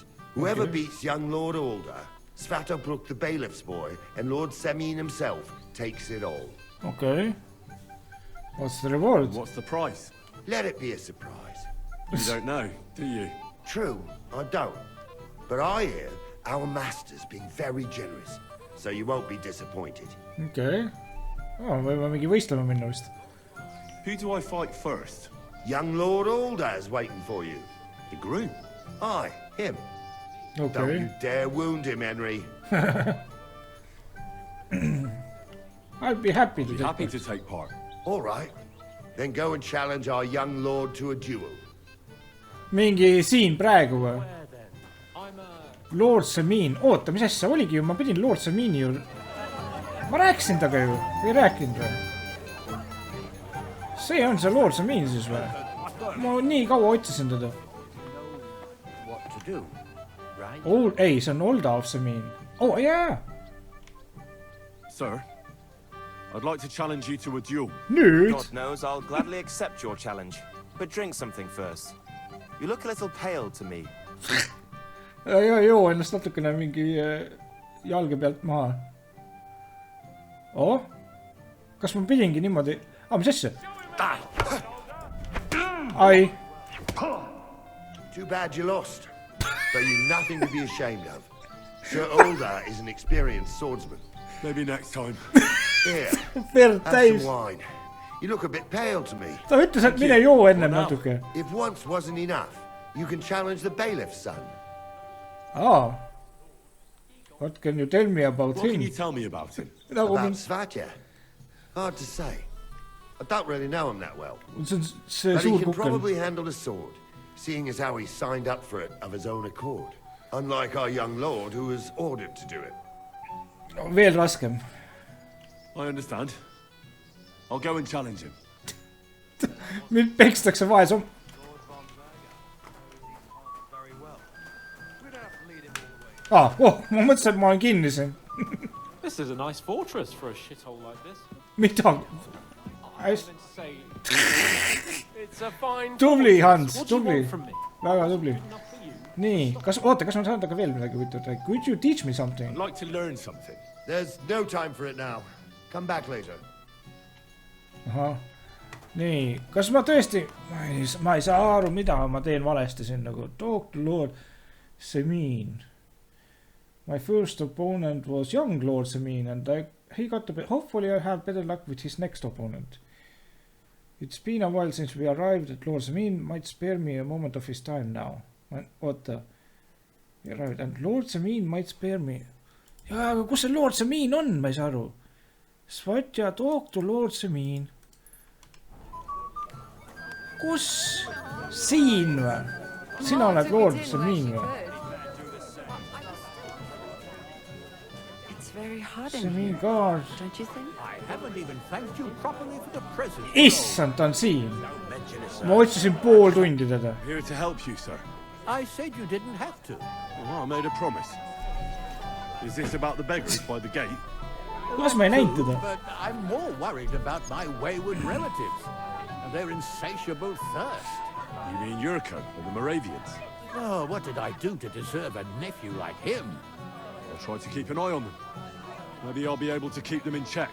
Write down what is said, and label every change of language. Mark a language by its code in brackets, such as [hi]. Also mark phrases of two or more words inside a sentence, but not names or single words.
[en] Whoever beats young Lord Alder, Svatobrook the bailiff's boy, and Lord Semine himself takes it all. Okay. What's the reward? What's the price? Let it be a surprise. You don't know, do you? True, I don't. But I hear our master's being very generous, so you won't be disappointed. Okay. [et] Võime mingi võistlema minna vist. [en] Who do I fight first? Young Lord Alder's waiting for you. The groom? Aye, him. Don't Okay. you dare wound him, Henry. I'd be happy to Be take happy part. to take part. All right. Then go and challenge our young lord to a duel. [et] Mingi siin praegu või? Lord Semine. Oota, mis asja oligi ju? Ma pidin Lord Semine'i ju... Ma rääkisin taga ju. Või rääkinud või? See on see Lord Semine siis või? Ma nii kaua otsisin teda. [en] What to do, right? [et] Ei, see on Olda of Semine. [en] Oh, yeah! Sir, I'd like to challenge you to a duel. [et] Nüüd? [en] God knows I'll gladly accept your challenge. But drink something first. You look a little pale to me. [et] joo ennast natukene mingi jalge pealt maha. Kas ma pidingi niimoodi? Mis asja? Ai. [en] Too bad you lost. But you've nothing to be ashamed of. Sir Older is an experienced swordsman. Maybe next time. Here, Have some wine. You look a bit pale to me. [et] Ta ütles, et mine joo ennem natuke. [en] If once wasn't enough, you can challenge the bailiff's son. What can you tell me about him? What can you tell me about him? About Svatja? Hard to say. I don't really know him that well. But he can probably handle a sword, seeing as how he signed up for it of his own accord. Unlike our young lord who was ordered to do it. [et] Veel raskem. [en] I understand. I'll go and challenge him. [et] Mind pekstakse vaes om. Ma mõtlesin, et ma olen kinni siin. [en] This is a nice fortress for a shithole like this. [et] Midagi. Tubli, Hans, tubli. Väga tubli. Nii, kas ma saan taga veel midagi võtta? [en] Could you teach me something? I'd like to learn something. There's no time for it now. Come back later. [et] Nii, kas ma tõesti... Ma ei saa aru, mida ma teen valesti siin nagu. [en] Talk to Lord Semine. My first opponent was young Lord Semine and he got a bit... Hopefully I have better luck with his next opponent. It's been a while since we arrived at Lord Semine. Might spare me a moment of his time now. [et] Oota. [en] And Lord Semine might spare me. [et] Jaa, aga kus see Lord Semine on? Ma ei saa aru. Svatja, [en] talk to Lord Semine. [et] Kus? Siin või? Sina oled Lord Semine või? [en] Semine guard. [et] Issand, ta on siin. Ma otsisin pool tundi teda. [en] Here to help you, sir. I said you didn't have to. I made a promise. Is this about the beggars by the gate? [et] Las ma ei näinud teda. [en] But I'm more worried about my wayward relatives and their insatiable thirst. You mean Yurko and the Moravians? Oh, what did I do to deserve a nephew like him? I'll try to keep an eye on them. Maybe I'll be able to keep them in check.